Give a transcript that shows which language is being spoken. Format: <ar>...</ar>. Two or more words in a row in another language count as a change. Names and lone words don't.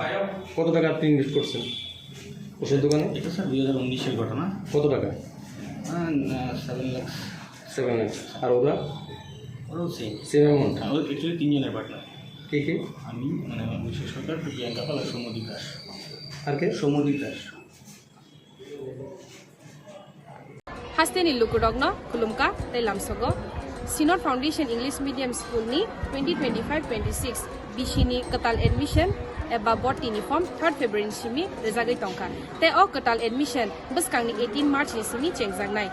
<bn>কত টাকা আপনি ইনভেস্ট করছেন ওষুধ দোকানে? এটা স্যার 2019-এর ঘটনা। কত টাকা? 7 লাখ। 7 লাখ। আর ওরা? ওরাও সেম অ্যামাউন্ট? অ্যাকচুয়ালি 3 জনের পার্টনার। কে কে? আমি অভিষেক সরকার, প্রিয়াঙ্কা পাল আর সৌম্যদীপ দাস। আর কে? সৌম্যদীপ দাস।</bn> <trp>Hasteni Lukudogno, Kulumka, Telamsogo, Sinod Foundation English Medium School ni 2025-26 Bishini Katal Admission eba botini form 3rd February simi rezagai tongka. Te o Katal Admission beskangni 18 March ni simi chengjangnai.</trp>